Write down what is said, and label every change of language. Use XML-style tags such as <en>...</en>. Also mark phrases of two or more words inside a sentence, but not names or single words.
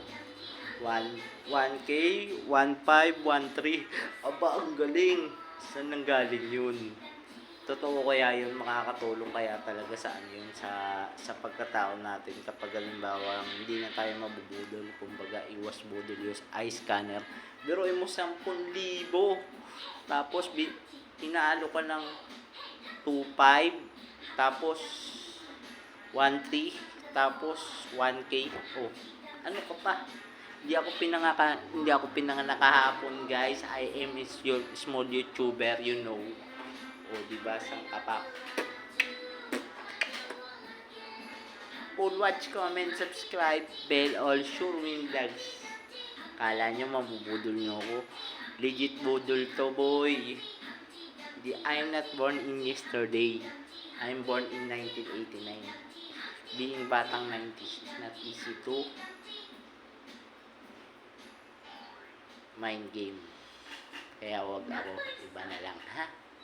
<tl>1K, 1.5, 1.3. Aba, ang galing. Saan nanggaling yun? Totoo kaya yun? Makakatulong kaya talaga sa ano yun? Sa pagkatao natin kapag halimbawa hindi na tayo mabubudol. Kumbaga, iwas budol</tl> <en>use eye scanner.</en> <tl>Pero mo 10,000. Tapos, inaalo ka ng 2.5. Tapos, 1.3. Tapos, 1K. Oh, ano ka pa? Hindi ako pinanganak kahapon, guys.</tl> <en>I am is your small YouTuber, you know.</en> <tl>O, diba? Sang kapak.</tl> <en>Full watch, comment, subscribe, bell, all sure win vlogs.</en> <tl>Kala nyo mabubudol nyo ako. Legit budol to, boy.</tl> <en>I'm not born in yesterday. I'm born in 1989. Being batang 90s is not easy to mind game.</en> <tl>Kaya wag ako. Iba na lang, ha?</tl>